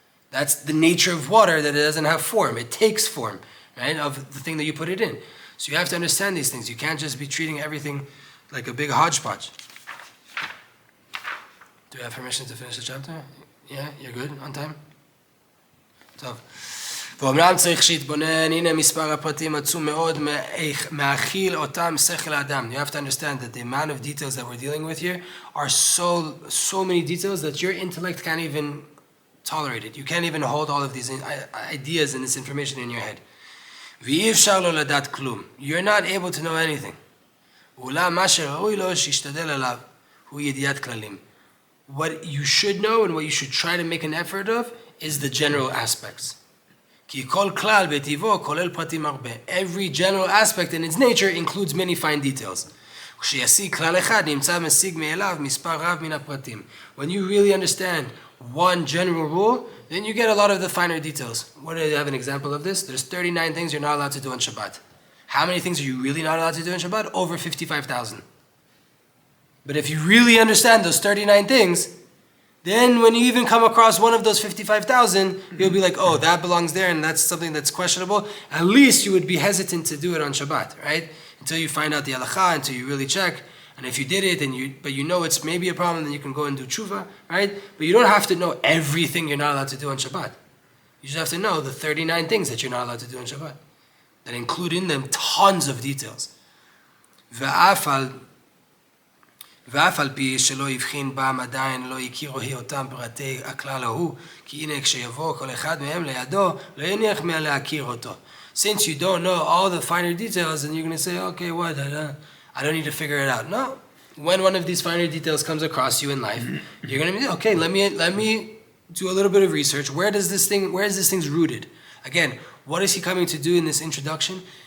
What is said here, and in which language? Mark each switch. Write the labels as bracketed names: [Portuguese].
[English] That's the nature of water, that it doesn't have form. It takes form, right, of the thing that you put it in. So you have to understand these things. You can't just be treating everything like a big hodgepodge. Do we have permission to finish the chapter? Yeah, you're good on time? טוב. [Hebrew] ואומנם צריך שיתבונן, הנה מספר הפרטים עצום מאוד מאכיל אותם שכל האדם. [English] You have to understand that the amount of details that we're dealing with here are so many details that your intellect can't even tolerate it. You can't even hold all of these ideas and this information in your head. [Hebrew] ואי אפשר לו לדעת כלום. [English] You're not able to know anything. [Hebrew] ואולם מה שראוי לו שישתדל עליו הוא ידיעת כללים. [English] What you should know and what you should try to make an effort of is the general aspects. [Hebrew] כי כל כלל בטבעו כולל פרטים הרבה. [English] Every general aspect in its nature includes many fine details. [Hebrew] כשישיג כלל אחד נמצא משיג מאליו מספר רב מן הפרטים. [English] When you really understand one general rule, then you get a lot of the finer details. What do you have an example of this? There's 39 things you're not allowed to do on Shabbat. How many things are you really not allowed to do on Shabbat? Over 55,000. But if you really understand those 39 things, then when you even come across one of those 55,000, you'll be like, oh, that belongs there and that's something that's questionable. At least you would be hesitant to do it on Shabbat, right? Until you find out the halakha, until you really check. And if you did it, but you know it's maybe a problem, then you can go and do tshuva, right? But you don't have to know everything you're not allowed to do on Shabbat. You just have to know the 39 things that you're not allowed to do on Shabbat. That include in them tons of details. [Hebrew] ואף על פי שלא יבחין בם עדיין לא יכירו אותם פרטי הכלל ההוא, כי הנה כשיבוא כל אחד מהם לידו, לא יניח להכיר אותו. [English] Since you don't know all the finer details, and you're going to say, okay, what, I don't need to figure it out. No. When one of these finer details comes across you in life, you're going to be, okay, let me do a little bit of research. Where is this thing rooted? Again, what is he coming to do in this introduction?